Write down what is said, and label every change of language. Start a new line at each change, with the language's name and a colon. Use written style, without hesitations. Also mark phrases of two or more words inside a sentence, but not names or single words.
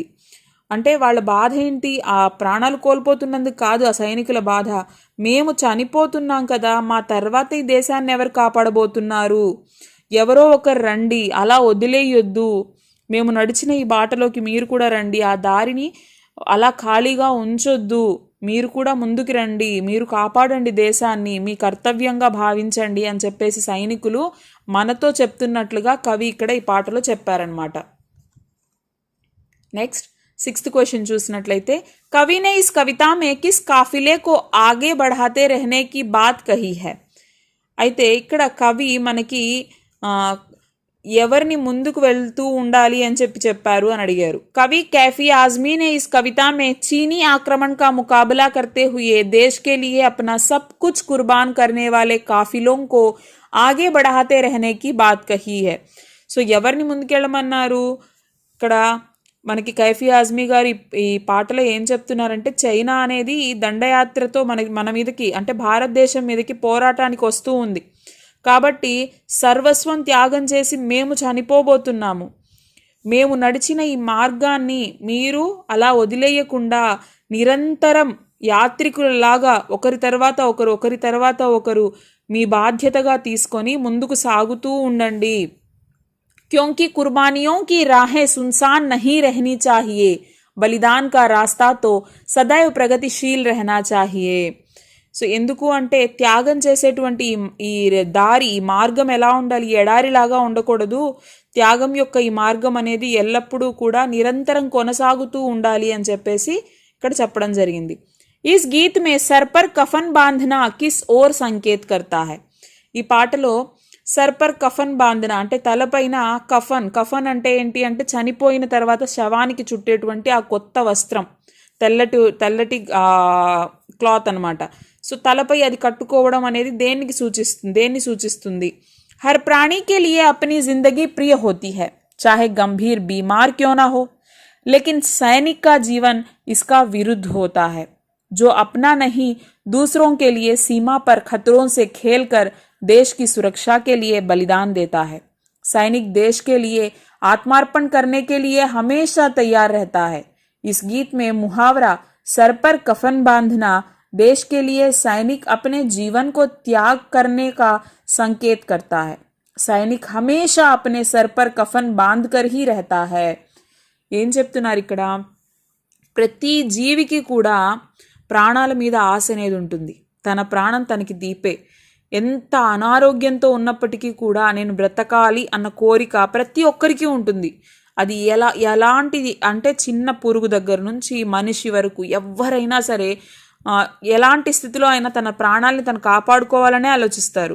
Telugu: అంటే వాళ్ళ బాధ ఏంటి, ఆ ప్రాణాలు కోల్పోతున్నందుకు కాదు ఆ సైనికుల బాధ, మేము చనిపోతున్నాం కదా, మా తర్వాత ఈ దేశాన్ని ఎవరు కాపాడబోతున్నారు, ఎవరో ఒకరు రండి, అలా వదిలేయొద్దు, మేము నడిచిన ఈ బాటలోకి మీరు కూడా రండి, ఆ దారిని అలా ఖాళీగా ఉంచొద్దు, మీరు కూడా ముందుకు రండి, మీరు కాపాడండి దేశాన్ని, మీ కర్తవ్యంగా భావించండి అని చెప్పేసి సైనికులు మనతో చెప్తున్నట్లుగా కవి ఇక్కడ ఈ పాటలో చెప్పారనమాట.
English: next 6th question
Telugu: చూసినట్లయితే,
Hindi: कवि ने इस कविता में किस काफिले को आगे बढ़ाते रहने की बात कही है.
Telugu: అయితే ఇక్కడ కవి మనకి ఎవరిని ముందుకు వెళ్తూ ఉండాలి అని చెప్పారు అని అడిగారు.
Hindi: कवि कैफी आजमी ने इस कविता में चीनी आक्रमण का मुकाबला करते हुए देश के लिए अपना सब कुछ कुर्बान करने वाले काफिलों को आगे बढ़ाते रहने की बात कही है।
Telugu: సో ఎవరిని ముందుకెళ్ళమన్నారు ఇక్కడ మనకి కైఫీ ఆజ్మీ గారు ఈ పాటలో ఏం చెప్తున్నారంటే చైనా అనేది దండయాత్రతో మన మీదకి అంటే భారతదేశం మీదకి పోరాటానికి వస్తూ ఉంది కాబట్టి సర్వస్వం త్యాగం చేసి మేము చనిపోబోతున్నాము, మేము నడిచిన ఈ మార్గాన్ని మీరు అలా వదిలేయకుండా నిరంతరం యాత్రికులలాగా ఒకరి తర్వాత ఒకరు మీ బాధ్యతగా తీసుకొని ముందుకు సాగుతూ ఉండండి।
Hindi: क्योंकि कुर्बानियों की राहें सुनसान नहीं रहनी चाहिए, बलिदान का रास्ता तो सदैव प्रगतिशील रहना चाहिए।
Telugu: సో ఎందుకు అంటే త్యాగం చేసేటువంటి ఈ దారి ఈ మార్గం ఎలా ఉండాలి, ఎడారిలాగా ఉండకూడదు, త్యాగం యొక్క ఈ మార్గం అనేది ఎల్లప్పుడూ కూడా నిరంతరం కొనసాగుతూ ఉండాలి అని చెప్పేసి ఇక్కడ చెప్పడం జరిగింది।
Hindi: इस गीत में सर पर कफन बांधना किस ओर संकेत करता है।
Telugu: ఈ పాటలో
Hindi: सर पर कफन बांधना
Telugu: అంటే తలపైన కఫన్ అంటే ఏంటి అంటే చనిపోయిన తర్వాత శవానికి చుట్టేటువంటి ఆ కొత్త వస్త్రం, తెల్లటి క్లాత్ అనమాట। సో తలపై అది కట్టుకోవడం అనేది దేన్ని సూచిస్తుంది?
Hindi: हर प्राणी के लिए अपनी ज़िंदगी प्रिय होती है, चाहे गंभीर बीमार क्यों ना हो, लेकिन सैनिक का जीवन इसका विरुद्ध होता है, जो अपना नहीं दूसरों के लिए सीमा पर खतरों से खेलकर देश की सुरक्षा के लिए बलिदान देता है। सैनिक देश के लिए आत्मार्पण करने के लिए हमेशा तैयार रहता है। इस गीत में मुहावरा सर पर कफन बांधना देश के लिए सैनिक अपने जीवन को त्याग करने का संकेत करता है। सैनिक हमेशा अपने सर पर कफन बांध कर ही रहता है।
Telugu: ఏం చెప్తున్నారు ఇక్కడ? ప్రతి జీవికి కూడా ప్రాణాల మీద ఆశ అనేది ఉంటుంది, తన ప్రాణం తనకి దీపే, ఎంత అనారోగ్యంతో ఉన్నప్పటికీ కూడా నేను బ్రతకాలి అన్న కోరిక ప్రతి ఒక్కరికి ఉంటుంది। అది ఎలాంటిది అంటే చిన్న పురుగు దగ్గర నుంచి మనిషి వరకు ఎవరైనా సరే ఎలాంటి స్థితిలో అయినా తన ప్రాణాలని తను కాపాడుకోవాలనే ఆలోచిస్తారు।